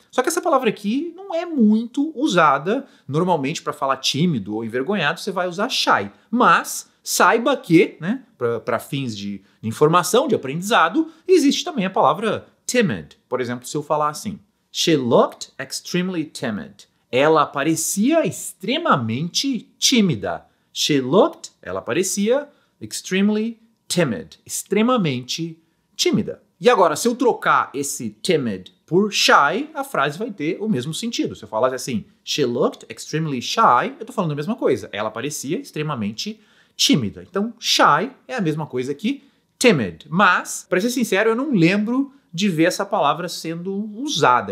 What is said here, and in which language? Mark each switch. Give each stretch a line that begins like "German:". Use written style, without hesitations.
Portuguese: Só que essa palavra aqui não é muito usada. Normalmente para falar tímido ou envergonhado você vai usar shy. Mas saiba que, né, para fins de informação, de aprendizado, existe também a palavra timid. Por exemplo, se eu falar assim,
English: she looked extremely timid.
Portuguese: Ela parecia extremamente tímida.
English: She looked,
Portuguese: ela parecia
English: extremely timid.
Portuguese: Extremamente tímida. E agora, se eu trocar esse timid por shy, a frase vai ter o mesmo sentido. Se eu falar assim,
English: she looked extremely shy,
Portuguese: eu tô falando a mesma coisa. Ela parecia extremamente tímida. Então, shy é a mesma coisa que timid. Mas, para ser sincero, eu não lembro de ver essa palavra sendo usada.